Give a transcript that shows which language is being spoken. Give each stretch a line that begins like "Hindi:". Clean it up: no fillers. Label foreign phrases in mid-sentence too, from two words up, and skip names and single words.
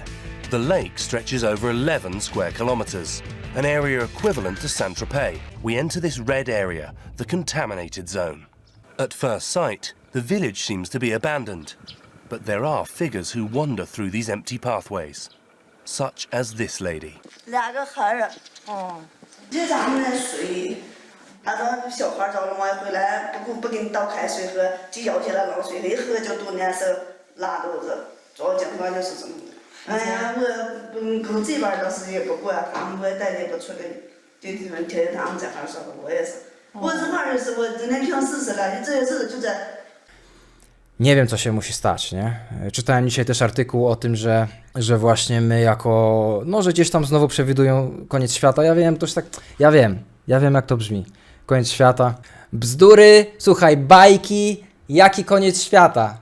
English: The lake stretches over 11 square kilometres, an area equivalent to Saint-Tropez. We enter this red area, the contaminated zone. At first sight, the village seems to be abandoned, but there are figures who wander through these empty pathways, such as this lady.
Chinese: 2 个孩儿，这咱们的水，他说小孩着了嘛，回来不给你倒开水喝，就舀起来冷水一喝就肚难受，拉肚子，主要情况就是这么的。哎呀，我跟这边倒是也不管，他们我也带也不出来，就听听他们这块说的，我也是，我这块儿是我真的凭事实了，这事就在。
Polish: Nie wiem, co się musi stać, nie? Czytałem dzisiaj też artykuł o tym, że właśnie my jako, no, że gdzieś tam znowu przewidują koniec świata. Ja wiem, to już tak, ja wiem, jak to brzmi. Koniec świata. Bzdury, słuchaj, bajki, jaki koniec świata?